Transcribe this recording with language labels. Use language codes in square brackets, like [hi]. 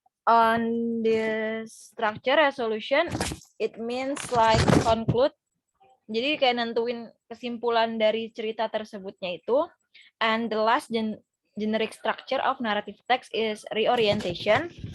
[en] On this structure resolution, it means like conclude. [id] Jadi kayak nentuin kesimpulan dari cerita tersebutnya itu. [en] And the last generic structure of narrative text is reorientation.